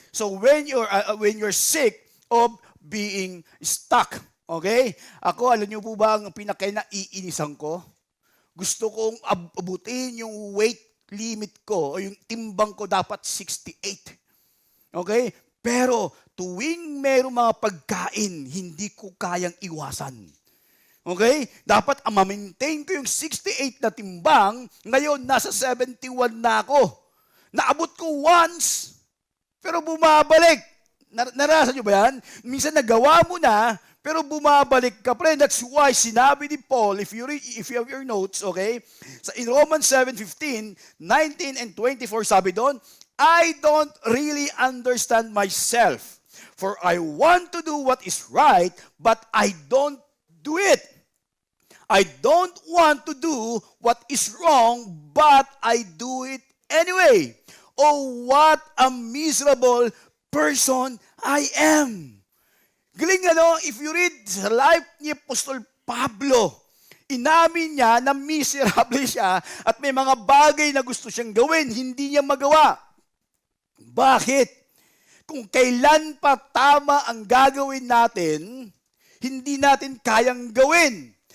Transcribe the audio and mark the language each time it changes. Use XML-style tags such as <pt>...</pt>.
<en>So when you're sick of being stuck, okay?</en> <tl>Ako, alam niyo po ba ang pinaka-naiinisan ko? Gusto kong abutin yung weight limit ko o yung timbang ko dapat 68. Okay? Pero tuwing merong mga pagkain, hindi ko kayang iwasan. Okay? Dapat ma-maintain ko yung 68 na timbang. Ngayon, nasa 71 na ako. Naabot ko once, pero bumabalik. Narasan nyo ba yan? Minsan nagawa mo na, pero bumabalik ka pa rin.</tl> <en>That's why</en> <tl>sinabi ni</tl> <en>Paul, if you have your notes, okay? In Romans 7:15, 19 and 24,</en> <tl>sabi doon,</tl> <en>I don't really understand myself, for I want to do what is right, but I don't do it. I don't want to do what is wrong, but I do it anyway. Oh, what a miserable person I am.</en> <tl>Galing</tl> <en>if you read the life</en> <tl>ni Apostol Pablo, inamin niya na miserable siya at may mga bagay na gusto siyang gawin, hindi niya magawa. Bakit? Kung kailan pa tama ang gagawin natin, hindi natin kayang gawin.</tl>